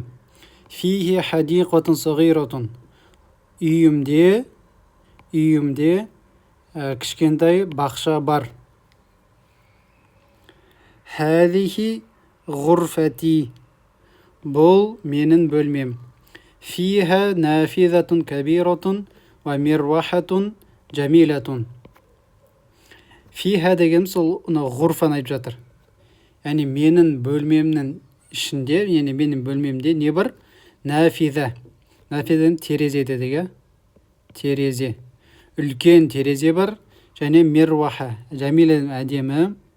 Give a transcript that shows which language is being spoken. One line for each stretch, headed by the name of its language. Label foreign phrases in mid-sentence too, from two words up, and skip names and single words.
Arabic: فيه حديقة صغيرة.
Kazakh: Үйімде кішкентай бақша бар.
Arabic: هذه غرفتي.
Kazakh: Бұл менің бөлмем.
Arabic: فيها نافذة كبيرة ومروحة جميلة.
Kazakh: Фиха деген сол ғурфаны айтып жатыр. Яғни менің бөлмемнің ішінде, яғни менің бөлмемде не бар? Нафиза. Нафизаның терезе дедік, терезе. Үлкен терезе бар. Және мирваха. Жәмила әдемі.